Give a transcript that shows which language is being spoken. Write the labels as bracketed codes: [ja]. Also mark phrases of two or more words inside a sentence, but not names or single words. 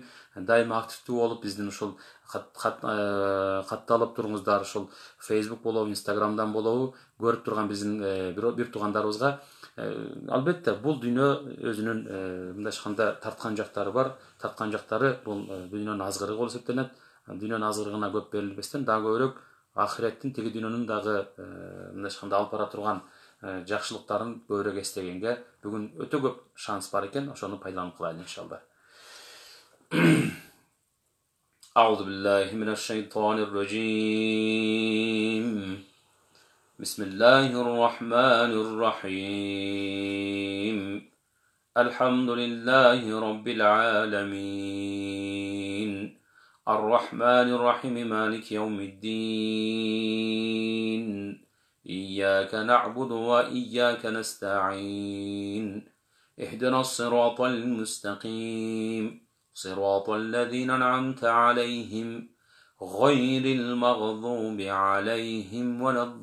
[ky] Дайыма активдүү болуп биздин ушул катталып туруңуздар, ушул Facebook болобу, Instagramдан болобу көрүп турган биздин бир туугандарыбызга албетте бул дүйнө өзүнүн мындай айтканда тарткан жактары бар. Тарткан жактары бул дүйнөнүн азгырыгы болуп эсептелет. Дүйнөнүн азгырыгына көп берилбестен дагы көбүрөөк ахиреттин тиги дүйнөнүн дагы мындай айтканда алып бара турган жакшылыктарын көбүрөөк эстегенге бүгүн өтө көп шанс бар экен. Ошону пайдаланып кылайлы иншалла. [ar] أعوذ بالله من الشيطان الرجيم بسم الله الرحمن الرحيم الحمد لله رب العالمين الرحمن الرحيم مالك يوم الدين إياك نعبد وإياك نستعين اهدنا الصراط المستقيم صراط الذين أنعمت عليهم غير المغضوب عليهم ولا